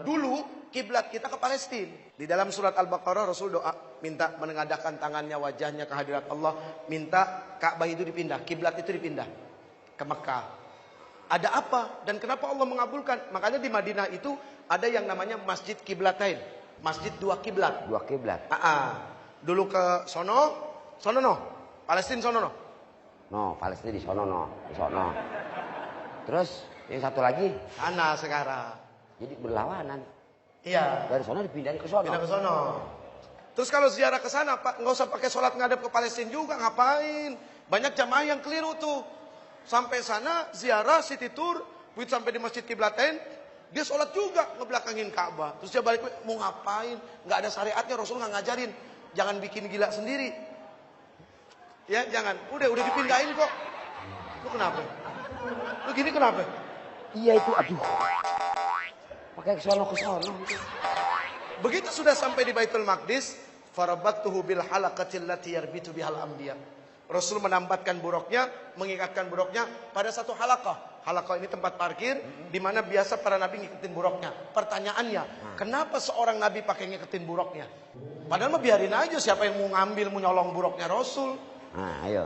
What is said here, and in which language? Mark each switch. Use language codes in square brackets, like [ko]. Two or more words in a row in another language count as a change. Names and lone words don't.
[id] Dulu kiblat kita ke Palestina. Di dalam surat Al-Baqarah Rasul doa minta menengadahkan tangannya, wajahnya ke hadirat Allah, minta Ka'bah itu dipindah, kiblat itu dipindah ke Mekah. Ada apa dan kenapa Allah mengabulkan? Makanya di Madinah itu ada yang namanya Masjid Kiblatain, masjid dua kiblat. Dua kiblat. Dulu ke sono no, Palestina sono no. No, Palestina di sono no, di sono. Terus yang satu lagi Sana sekarang. jadi berlawanan. Iya. Dari sono dipindahin ke sono. Pindah ke sono. Terus kalau ziarah ke sana, Pak, nggak usah pakai sholat ngadep ke Palestina juga, ngapain? Banyak jamaah yang keliru tuh. Sampai sana ziarah [en] city tour, [id] begitu sampai di Masjid Kiblatain, dia sholat juga ngebelakangin Ka'bah. Terus dia balik, mau ngapain? Nggak ada syariatnya, Rasul nggak ngajarin. Jangan bikin gila sendiri. Ya, jangan. Udah dipindahin kok. Lu kenapa? Lu gini kenapa? Iya itu, aduh. Pakai ke sono. Begitu sudah sampai di Baitul Maqdis, [ar] فربطته بالحلقة التي يربط بها الأنبياء. [id] Rasul menambatkan buruknya, mengikatkan buruknya pada satu halaqah. Halaqah ini tempat parkir di mana biasa para nabi ngikutin buruknya. Pertanyaannya, kenapa seorang nabi pakai ngikutin buruknya? Padahal mah biarin aja siapa yang mau ngambil, mau nyolong buruknya Rasul. Nah, ayo.